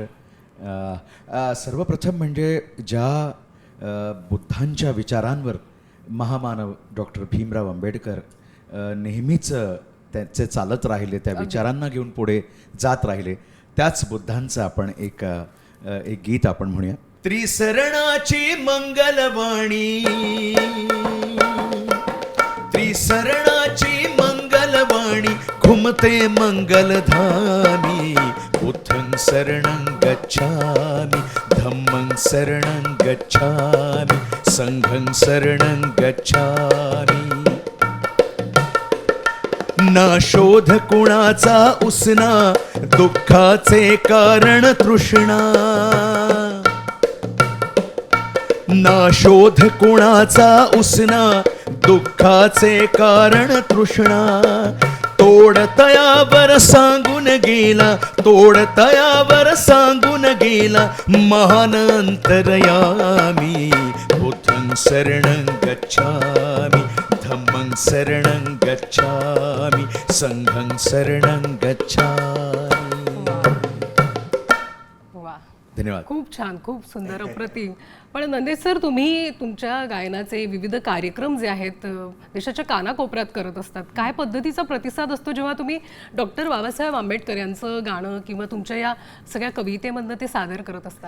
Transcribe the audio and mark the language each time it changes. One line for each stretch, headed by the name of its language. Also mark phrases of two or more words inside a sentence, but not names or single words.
Marathi: सर्वप्रथम म्हणजे ज्या बुद्धांच्या विचारांवर महामानव डॉक्टर भीमराव आंबेडकर नेहमीच त्यांचे चालत राहिले, त्या विचारांना घेऊन पुढे जात राहिले, त्याच बुद्धांचं आपण एक गीत आपण म्हणूया. त्रिसरणाची मंगलवाणी, त्रिसरणाची मंगलवाणी, घुमते मंगलधामी.
Pali: बुद्धं शरणं गच्छामि, धम्मं शरणं गच्छामि, संघं शरणं गच्छामि.
Marathi: ना शोध कुणाचा उसना, दुःखाचे कारण तृष्णा. ना शोध कुणाचा उसना, दुःखाचे कारण तृष्णा. तोड तयावर सांगून गेला, तोड तयावर सांगून गेला, महान अंतरयामी.
Pali: बुद्धं शरणं गच्छामि, धम्मं शरणं गच्छामि, संघं शरणं गच्छामि.
Marathi: वा, धन्यवाद. खूप छान, खूप सुंदर, अप्रतिम. पण नंदेश सर, तुम्ही तुमच्या गायनाचे विविध कार्यक्रम जे आहेत देशाच्या कानाकोपऱ्यात करत असतात. काय पद्धतीचा प्रतिसाद असतो जेव्हा तुम्ही डॉक्टर बाबासाहेब आंबेडकर यांचं गाणं किंवा तुमच्या या सगळ्या कवितेमधनं ते सादर करत असतात?